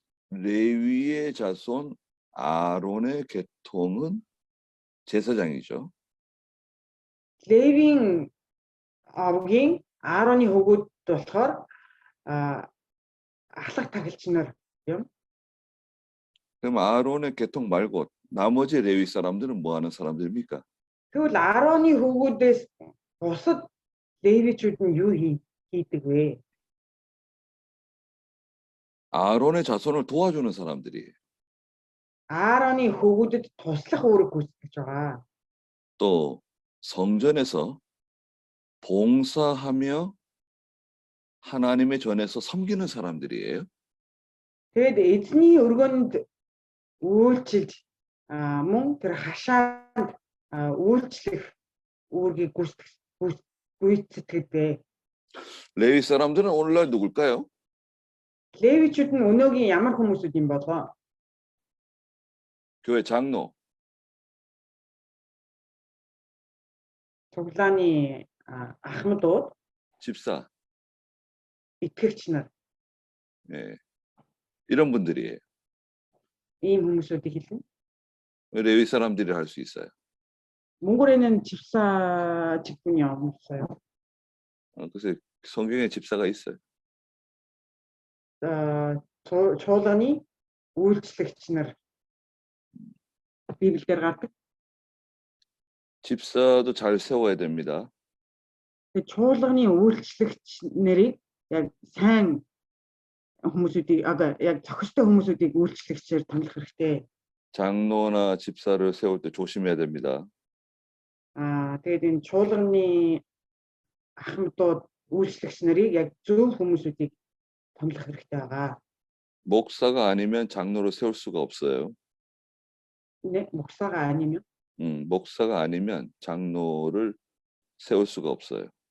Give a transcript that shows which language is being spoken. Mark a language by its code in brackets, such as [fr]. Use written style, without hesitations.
[ko] 레위의 자손 아론의 계통은 제사장이죠. [mn] Левийн овгийн Аароны хүүгүүд болохоор ахлах тахилч нар юм. [ko] 그럼 아론의 계통 말고 나머지 레위 사람들은 뭐 하는 사람들입니까? [mn] Тэгвэл Аароны хүүгүүдээс бусад Левичүүд нь юу хийдэг вэ? [ko] 아론의 자손을 도와주는 사람들이에요. [mn] Аароны хүүгүүдэд туслах үүрэг гүйцэтгэж байгаа. [ko] 또 성전에서 봉사하며 하나님의 전에서 섬기는 사람들이에요. [mn] Тэгэд эзний өргөнд үйлчилж мөн тэр хашаанд үйлчлэх үүргийг гүйцэтгэдэг. [ko] 레위 사람들은 오늘날 누굴까요? [mn] Левичүүд нь өнөөгийн ямар хүмүүсүүд юм болоо? [ko] 교회 장로, [mn] Цуглааны ахмадууд, [ko] 집사, [mn] итгэгч нар [ko] 예, 이런 분들이에요. [mn] ийм хүмүүсүүдийг хэлнэ. [ko] 레위 사람들이 할 수 있어요. Мөнгөр에는 집사 직분이 없어요. 그래서 성경에 집사가 있어요. [mn] Чуулганы үйлчлэгч нар Библиэр гардаг. [ko] 집사도 잘 세워야 됩니다. [mn] Чуулганы үйлчлэгч нарыг яг сайн хүмүүсүүдийг яг зохистой хүмүүсүүдийг үйлчлэгчээр томлох хэрэгтэй. [ko] 장로나 집사를 세울 때 조심해야 됩니다. [mn] Тэгээд энэ чуулганы ахмадууд үйлчлэгч нарыг яг зөв хүмүүсүүдийг томлох хэрэгтэй байгаа. [ko] 목사가 아니면 장로를 세울 수가 없어요. 네, 목사가 아니면 목사가 아니면 장로를 세울 수가 없어요.